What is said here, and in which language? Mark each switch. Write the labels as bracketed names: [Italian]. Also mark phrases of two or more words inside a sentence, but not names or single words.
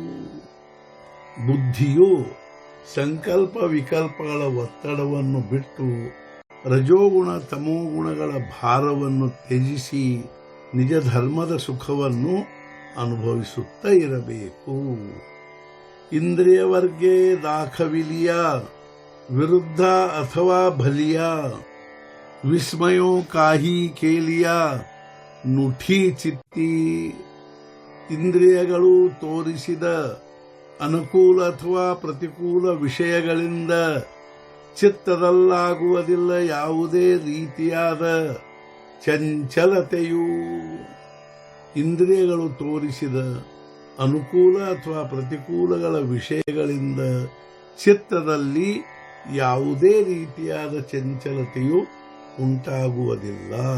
[Kannada] ಬುದ್ಧಿಯು ಸಂಕಲ್ಪ ವಿಕಲ್ಪಗಳ ಒತ್ತಡವನ್ನು ಬಿಟ್ಟು ರಜೋಗುಣ ತಮೋಗುಣಗಳ ಭಾರವನ್ನು ತ್ಯಜಿಸಿ ನಿಜ ಧರ್ಮದ ಸುಖವನ್ನು ಅನುಭವಿಸುತ್ತಾ ಇರಬೇಕು। [Marathi] इंद्रिय वर्गे दाखविलिया विरुद्ध अथवा भलिया विस्मयों काही केलिया नुठी चित्ती [Kannada] ಇಂದ್ರಿಯಗಳು ತೋರಿಸಿದ ಅನುಕೂಲ ಅಥವಾ ಪ್ರತಿಕೂಲ ವಿಷಯಗಳಿಂದ ಚಿತ್ತದಲ್ಲಾಗುವುದಿಲ್ಲ ಯಾವುದೇ ರೀತಿಯಾದ ಚಂಚಲತೆಯು. ಇಂದ್ರಿಯಗಳು ತೋರಿಸಿದ ಅನುಕೂಲ ಅಥವಾ ಪ್ರತಿಕೂಲಗಳ ವಿಷಯಗಳಿಂದ ಚಿತ್ತದಲ್ಲಿ ಯಾವುದೇ ರೀತಿಯಾದ ಚಂಚಲತೆಯು ಉಂಟಾಗುವುದಿಲ್ಲ.